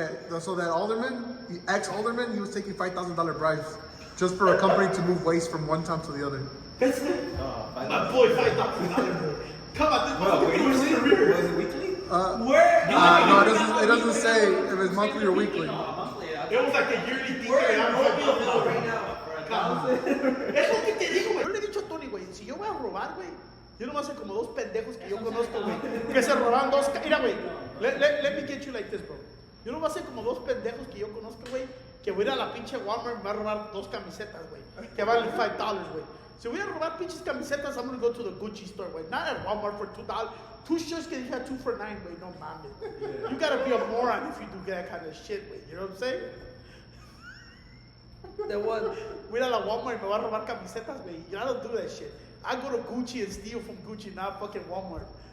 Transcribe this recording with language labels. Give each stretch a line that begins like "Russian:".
English: Yeah, so that alderman, the ex-alderman, he was taking $5,000 bribes just for a company to move waste from one town to the other. That's it. My boy, $5,000. Come on, this motherfucker was in the rear. Was it weekly? Where? No, it doesn't say if it's monthly or weekly. It was like a yearly thing. Where? I'm Right now.
Spanish: Es lo que te digo, güey. Yo le he dicho a Tony, güey, si yo voy a robar, güey, yo nomás sé como dos pendejos que yo conozco, güey, que se robaron dos. Mira, güey, let me get you like this, bro. Yo nomás sé como dos pendejos que yo conozco, güey, que voy a ir a la pinche Walmart y me va a robar dos camisetas, güey, que valen $5, güey.
English: Si voy a robar pinches camisetas, I'm gonna go to the Gucci store, güey. Not at Walmart for $2. Two shirts que dije 2 for $9, güey. No mames. You gotta be a moron if you do that kind of shit, güey. You know what I'm saying? The one.
Spanish: Voy a la Walmart y me va a robar camisetas, güey.
English: I don't do that shit. I go to Gucci and steal from Gucci, not fucking Walmart.